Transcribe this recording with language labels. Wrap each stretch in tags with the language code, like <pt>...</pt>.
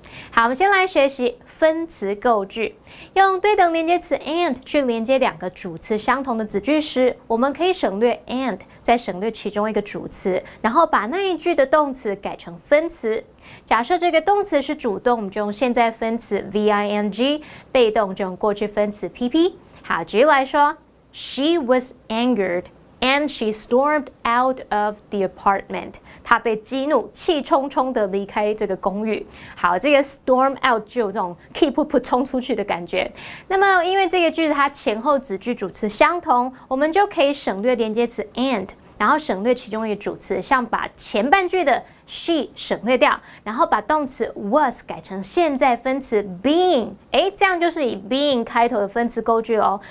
<zh>好，我们先来学习分词构句。用对等连接词 and 去连接2个主词相同的子句时，我们可以省略 and， 再省略其中一个主词，然后把那一句的动词改成分词。假设这个动词是主动，我们就用现在分词 VING， 被动就用过去分词 PP。好，举例来说</zh> <en>，She was angered。And she stormed out of the apartment.</en> <zh>她被激怒，气冲冲地离开这个公寓。好，这个 storm out 就有这种 keep 冲出去的感觉。那么，因为这个句子它前后子句主词相同，我们就可以省略连接词 and， 然后省略其中一个主词，像把前半句的 she 省略掉，然后把动词 was 改成现在分词 being， 这样就是以 being 开头的分词构句哦。</zh>